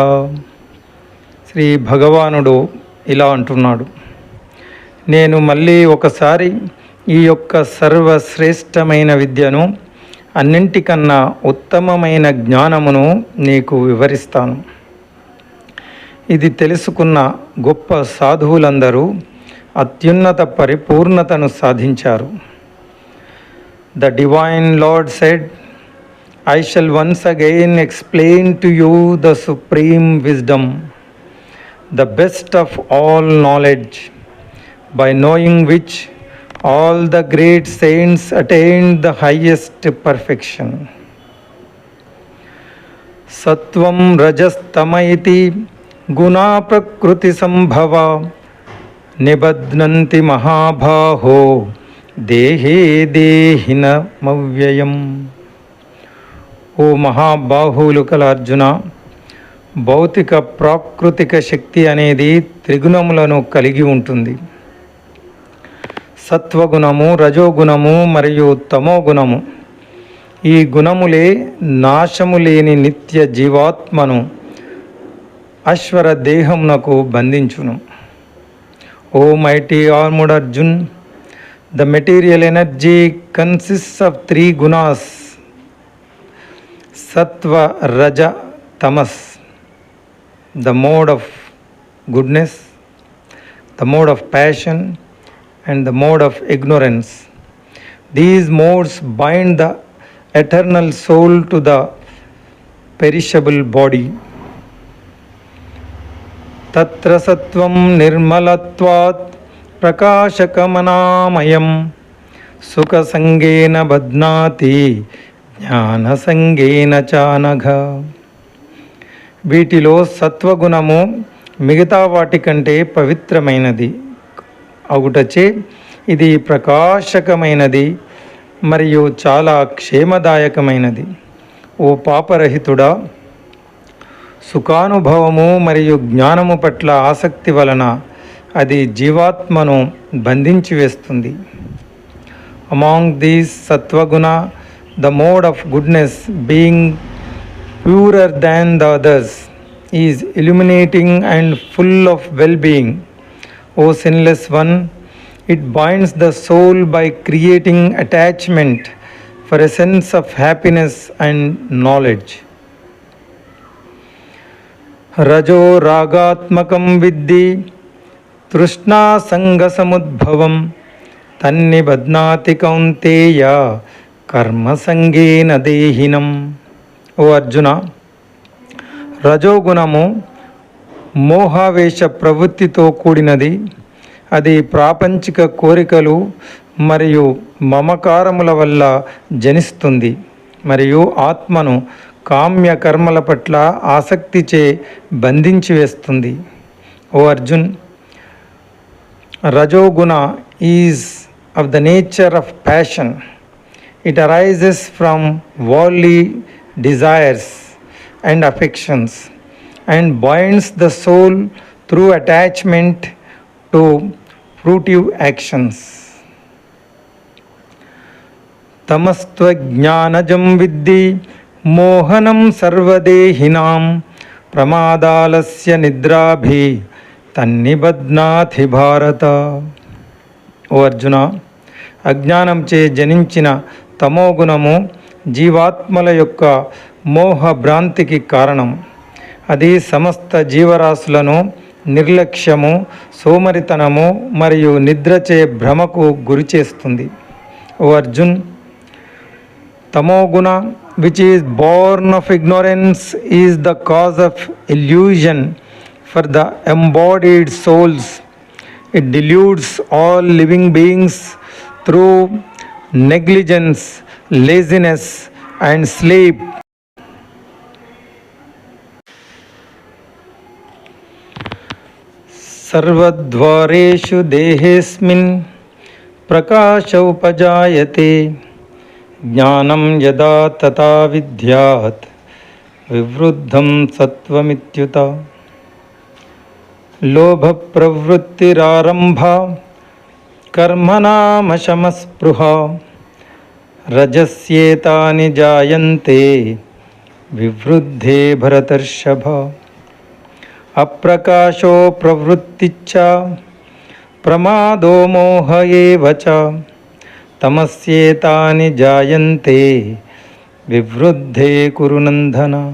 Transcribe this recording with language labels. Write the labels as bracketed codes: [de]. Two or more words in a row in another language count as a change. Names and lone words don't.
[te] శ్రీ భగవానుడు ఇలా అంటున్నాడు, నేను మళ్ళీ ఒకసారి ఈ యొక్క సర్వశ్రేష్టమైన విద్యను, అన్నింటికన్నా ఉత్తమమైన జ్ఞానమును నీకు వివరిస్తాను. ఇది తెలుసుకున్న గొప్ప సాధువులందరూ అత్యున్నత పరిపూర్ణతను సాధించారు. [en] The divine Lord said, I shall once again explain to you the supreme wisdom, the best of all knowledge, by knowing which all the great saints attained the highest perfection. [sa] सत्त्वं रजस्तम इति गुण प्रकृति संभव निबध्नन्ति महाबाहो देहे देहिन मव्ययम्. [te] ఓ మహాబాహువులు కల అర్జున, భౌతిక ప్రాకృతిక శక్తి అనేది త్రిగుణములను కలిగి ఉంటుంది. సత్వగుణము, రజోగుణము మరియు తమోగుణము, ఈ గుణములే నాశము లేని నిత్య జీవాత్మను అశ్వర దేహమునకు బంధించును. [en] O mighty armed Arjun, the material energy consists of 3 gunas: sattva, raja, tamas. The mode of goodness, the mode of passion, and the mode of ignorance. These modes bind the eternal soul to the perishable body. [sa] तत्र सत्त्वं निर्मलत्वात् प्रकाशकमनामयम् सुख सङ्गेन बध्नाति జ్ఞాన సంగేన చానఘ. [te] వీటిలో సత్వగుణము మిగతా వాటి కంటే పవిత్రమైనది అవుటచే ఇది ప్రకాశకమైనది మరియు చాలా క్షేమదాయకమైనది. ఓ పాపరహితుడా, సుఖానుభవము మరియు జ్ఞానము పట్ల ఆసక్తి వలన అది జీవాత్మను బంధించి వేస్తుంది. [en] Among these sattvaguna, the mode of goodness, being purer than the others, is illuminating and full of well-being. O sinless one, it binds the soul by creating attachment for a sense of happiness and knowledge. [sa] रजो रागात्मकं विद्धि तृष्णा सङ्ग समुद्भवम् तन्नि बध्नाति कौन्तेय కర్మ సంగేన దేహినం. [te] ఓ అర్జున, రజోగుణము మోహావేశ ప్రవృత్తితో కూడినది. అది ప్రాపంచిక కోరికలు మరియు మమకారముల వల్ల జనిస్తుంది మరియు ఆత్మను కామ్య కర్మల పట్ల ఆసక్తిచే బంధించి వేస్తుంది. [en] O Arjun, rajoguna is of the nature of passion. It arises from worldly desires and affections and binds the soul through attachment to fruitive actions. [sa] तमस्त्व ज्ञानजं विद्धि मोहनं सर्वदेहिनाम् प्रमादालस्य निद्राभि तन्निबध्नाति भारत. [te] ఓ అర్జున, అజ్ఞానంచే జనించిన తమోగుణము జీవాత్మల యొక్క మోహ భ్రాంతికి కారణం. అది సమస్త జీవరాశులను నిర్లక్ష్యము, సోమరితనము మరియు నిద్రచే భ్రమకు గురి చేస్తుంది. [en] O Arjun, tamoguna, which is born of ignorance, is the cause of illusion for the embodied souls. It deludes all living beings through negligence, laziness and sleep. [sa] सर्वद्वारेषु देहेऽस्मिन् ప్రకాశ ఉపజాయతే జ్ఞానం యదా తథా విద్యాత్ వివృద్ధం సత్వమిత్యుత లోభ ప్రవృత్తిరారంభ కర్మణామశమస్పృహ రజస్యేతాని జాయంతే వివృద్ధే భరతర్షభ అప్రకాశో ప్రవృత్తిచ్చ ప్రమాదో మోహ ఏవ చ తమస్యేతాని జాయంతే వివృద్ధే కురు నందన.